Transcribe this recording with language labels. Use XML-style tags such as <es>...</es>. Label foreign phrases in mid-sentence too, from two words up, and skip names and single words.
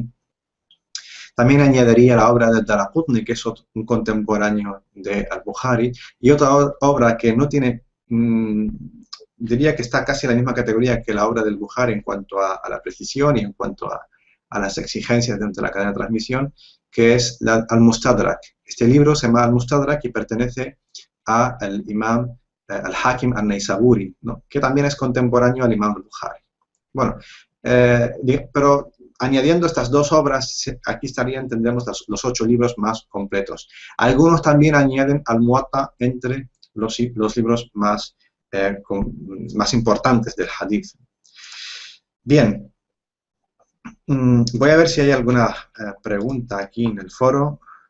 <es>También añadiría la obra de Daraqutni, que es un contemporáneo de al-Bukhari, y otra obra que no tiene diría que está casi en la misma categoría que la obra del Bukhari en cuanto a la precisión y en cuanto a las exigencias dentro de la cadena de transmisión, que es Al-Mustadrak. Este libro se llama Al-Mustadrak y pertenece al imam Al-Hakim Al-Naisaburi, ¿no? Que también es contemporáneo al imam al-Bukhari. Bueno, pero añadiendo estas dos obras, aquí estarían, tendríamos los 8 libros más completos. Algunos también añaden Al-Muwatta entre los libros más importantes del hadith. Bien, voy a ver si hay alguna pregunta aquí en el foro.</es>